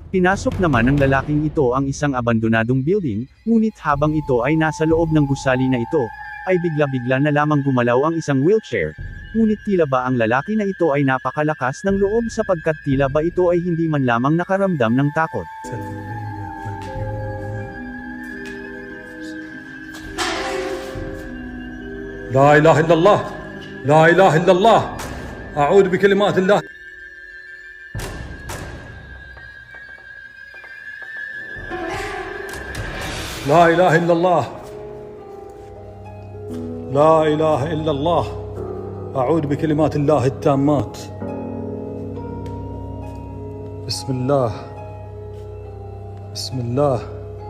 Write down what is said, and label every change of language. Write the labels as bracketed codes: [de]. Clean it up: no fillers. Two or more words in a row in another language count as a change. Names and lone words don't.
[tl] Pinasok naman ng lalaking ito ang isang abandonadong building, ngunit habang ito ay nasa loob ng gusali na ito, ay bigla-bigla na lamang gumalaw ang isang wheelchair. Ngunit tila ba ang lalaki na ito ay napakalakas ng loob sapagkat tila ba ito ay hindi man lamang nakaramdam ng takot. [ar] لا إله إلا الله لا إله إلا الله أعوذ بكلمات الله لا إله إلا الله لا إله إلا الله أعوذ بكلمات الله التامات بسم الله بسم الله